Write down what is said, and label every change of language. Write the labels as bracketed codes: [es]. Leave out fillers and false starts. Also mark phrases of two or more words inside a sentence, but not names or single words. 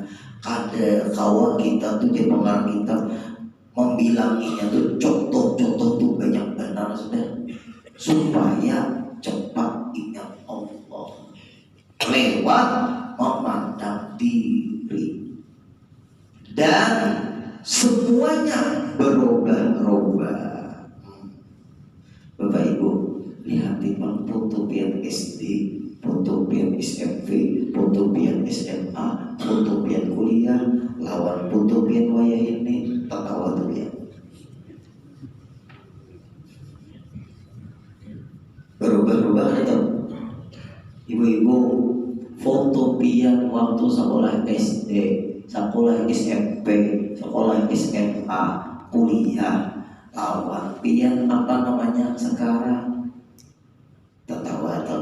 [bjn] Kada kawan kita tuh di pengarang kita membilanginya tuh, contoh-contoh tuh banyak benar sudah, supaya cepat ingat Allah lewat memandang diri, dan semuanya berubah-ubah. Bapak Ibu, lihat timbang foto pian SD, foto pian SMP, foto pian SMA, foto pian kuliah, lawan foto pian wayah ini, tertawa tuh ya. Berubah-ubah itu. Ibu-ibu, foto pian waktu sekolah SD, sekolah SMP, sekolah SMA, kuliah, lawan pian apa namanya sekarang, tertawa tuh.